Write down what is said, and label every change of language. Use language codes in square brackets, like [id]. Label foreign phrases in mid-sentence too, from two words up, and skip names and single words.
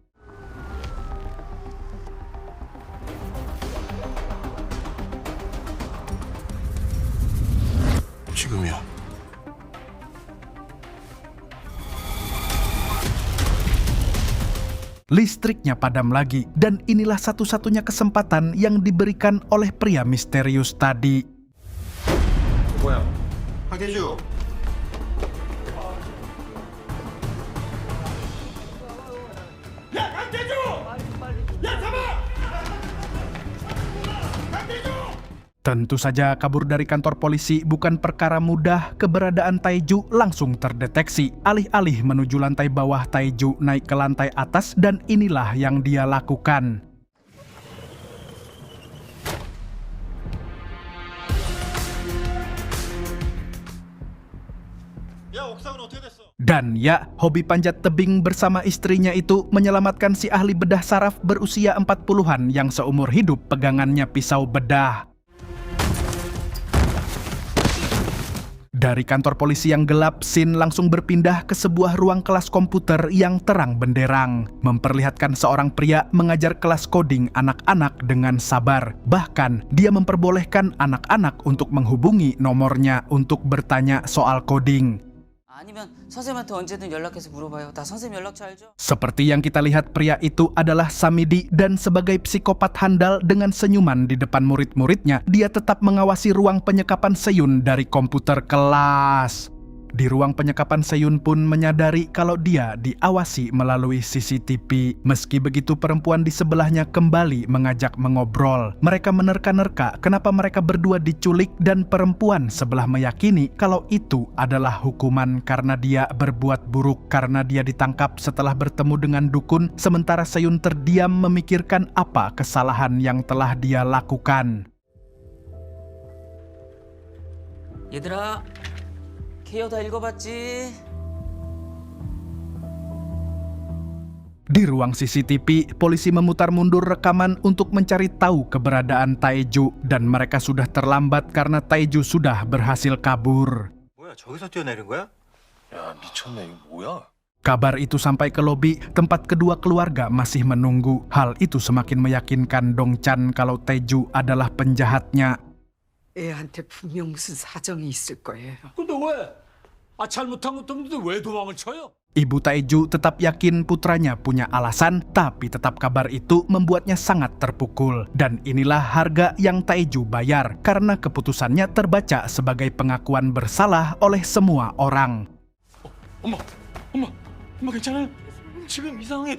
[ko] 지금이야. [id] Listriknya padam lagi, dan inilah satu-satunya kesempatan yang diberikan oleh pria misterius tadi. [ko] 뭐야? 황태주. [id] Tentu saja kabur dari kantor polisi bukan perkara mudah. Keberadaan Taeju langsung terdeteksi. Alih-alih menuju lantai bawah, Taeju naik ke lantai atas dan inilah yang dia lakukan. [ko] 야, 옥상은 어떻게 됐어? [id] Dan ya, hobi panjat tebing bersama istrinya itu menyelamatkan si ahli bedah saraf berusia 40-an yang seumur hidup pegangannya pisau bedah. Dari kantor polisi yang gelap, scene langsung berpindah ke sebuah ruang kelas komputer yang terang benderang. Memperlihatkan seorang pria mengajar kelas coding anak-anak dengan sabar. Bahkan, dia memperbolehkan anak-anak untuk menghubungi nomornya untuk bertanya soal coding. [ko] 아니면 선생님한테 언제든 연락해서 물어봐요. 나 선생님 연락처 알죠? [id] Seperti yang kita lihat, pria itu adalah Samidi, dan sebagai psikopat handal dengan senyuman di depan murid-muridnya, dia tetap mengawasi ruang penyekapan Seyun dari komputer kelas. Di ruang penyekapan, Seyun pun menyadari kalau dia diawasi melalui CCTV. Meski begitu, perempuan di sebelahnya kembali mengajak mengobrol. Mereka menerka-nerka kenapa mereka berdua diculik, dan perempuan sebelah meyakini kalau itu adalah hukuman karena dia berbuat buruk, karena dia ditangkap setelah bertemu dengan dukun, sementara Seyun terdiam memikirkan apa kesalahan yang telah dia lakukan. [ko] 얘들아, 케어 다 읽어봤지? [id] Di ruang CCTV, polisi memutar mundur rekaman untuk mencari tahu keberadaan Taeju, dan mereka sudah terlambat karena Taeju sudah berhasil kabur. [ko] 뭐야, 저기서 뛰어내린 거야? 야, 미쳤네. 이거 뭐야? [id] Kabar itu sampai ke lobi, tempat kedua keluarga masih menunggu. Hal itu semakin meyakinkan Dongchan kalau Taeju adalah penjahatnya. [ko] 애한테 분명 무슨 사정이 있을 거예요. 근데 왜? 잘못한 것도 없는데 왜 도망을 쳐요? [id] Ibu Taeju tetap yakin putranya punya alasan, tapi tetap kabar itu membuatnya sangat terpukul. Dan inilah harga yang Taeju bayar, karena keputusannya terbaca sebagai pengakuan bersalah oleh semua orang. [ko] 엄마 괜찮아요? 지금 이상해.